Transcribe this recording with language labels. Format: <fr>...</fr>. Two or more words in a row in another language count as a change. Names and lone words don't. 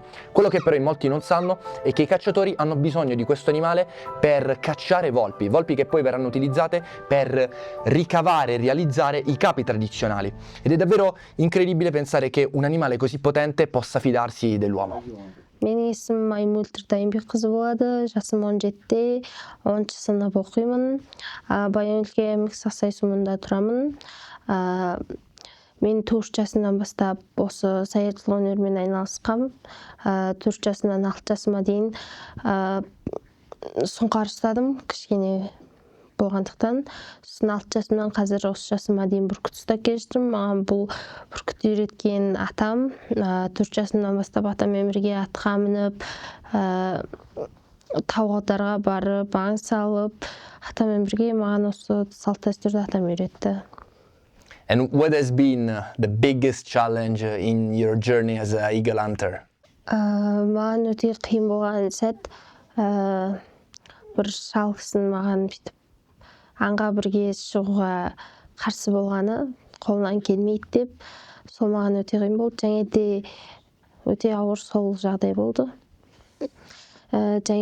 <it>Quello che però in molti non sanno è che i cacciatori hanno bisogno di questo animale per cacciare volpi, volpi che poi verranno utilizzate per ricavare e realizzare i capi tradizionali. Ed è davvero incredibile pensare che un animale così potente possa fidarsi dell'uomo.</it> <kk>Менің есімім Аймөлтір Дайынбекқызы болады, жасым 17-те, 10-шы сынып оқимын. Баян өлке аймақ Сақсай сумында тұрамын. Мен 4 жасымнан бастап осы саятшылық өнерімен айналысқам. 4 жасымнан 6 жасыма дейін сұңқар ұстадым, кішкене болғандықтан. Сосын 6 жасымнан қазір осы жасыма дейін бүркіт ұстап келе жатырмын. Маған бұл бүркіт үйреткен атам. 4 жасымнан бастап атаммен бірге атқа мініп, тауға барып, аң салып, атаммен бірге маған осы салт дәстүрді атам үйретті.</kk> <en>And what has been the biggest challenge in your journey as an eagle hunter?</en> <kk>Маған өте қиын болған сәт, бір шал кісінің маған бүйтіп аңға бірге шығуға қарсы болғаны, қолынан келмейді деп, сол маған өте қиын болды. Және де өте ауыр сол жағдай болды.</kk>